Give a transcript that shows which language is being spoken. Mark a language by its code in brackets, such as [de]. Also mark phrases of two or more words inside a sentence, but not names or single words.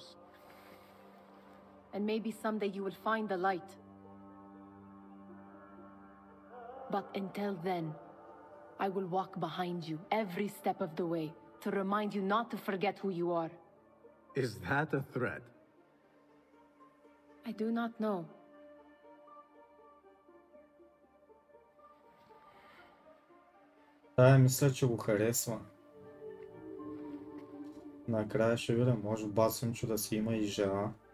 [en] And maybe someday you will find the light. But until then, I will walk behind you every step of the way to remind you not to forget who you are. Is that a threat? I do not know. [bg] Да, мисля, че го харесва. Накрая ще видим, може Басимчо да си има и жена.